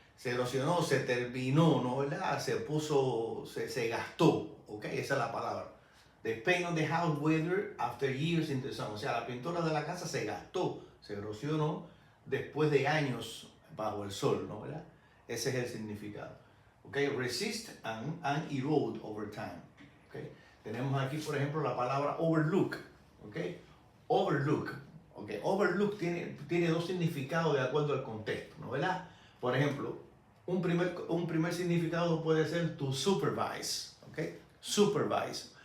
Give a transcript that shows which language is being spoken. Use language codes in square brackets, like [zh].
[es] Se erosionó, se terminó, ¿no verdad? Se puso, se gastó, ¿ok? Esa es la palabra. [en] The paint on the house weathered after years in the sun. [es] O sea, la pintura de la casa se gastó, se erosionó después de años bajo el sol, ¿no verdad? Ese es el significado. ¿Ok? [en] Resist and erode over time. ¿Ok? [es] Tenemos aquí, por ejemplo, la palabra overlook. ¿Ok? Overlook. ¿Ok? Overlook tiene dos significados de acuerdo al contexto, ¿no verdad? Por ejemplo, un primer significado puede ser to supervise. ¿Ok? Supervise.